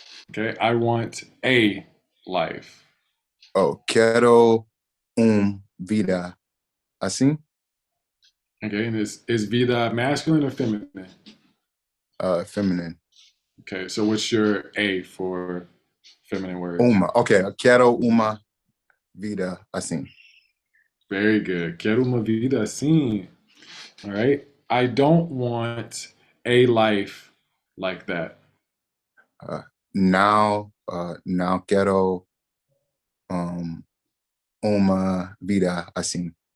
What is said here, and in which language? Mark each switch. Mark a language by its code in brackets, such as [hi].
[en] Okay, I want a life. [pt] Oh, quero vida assim. [en] Okay, and is vida masculine or feminine? Feminine. Okay, so what's your A for feminine words? [pt] Okay, quero uma vida assim. [en] Very good. [pt] Quero uma vida assim. All right. [en] I don't want a life like that. [pt] Now quero uma vida assim.